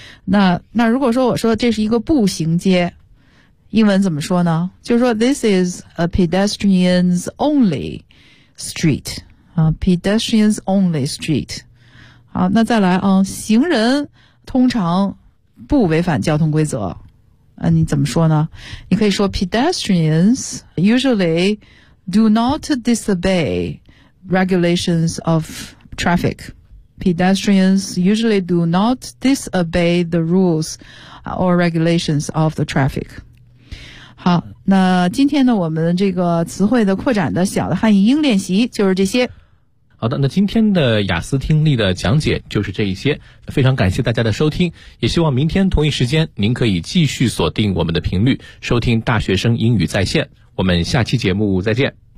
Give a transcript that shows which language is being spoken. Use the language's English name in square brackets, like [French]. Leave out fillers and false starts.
[Chinese] 那如果说我说这是一个步行街，英文怎么说呢？就是说 [English] this is a pedestrians only street， 啊 ，pedestrians only street。 [Chinese] 好，那再来啊，行人通常不违反交通规则。你怎么说呢？你可以说 [English] pedestrians usually do not disobey regulations of traffic. Pedestrians usually do not disobey the rules or regulations of the traffic. [Chinese] 好，那今天呢，我们这个词汇的扩展的小的汉译英练习就是这些。好的，那今天的雅思听力的讲解就是这一些，非常感谢大家的收听，也希望明天同一时间您可以继续锁定我们的频率收听大学生英语在线，我们下期节目再见。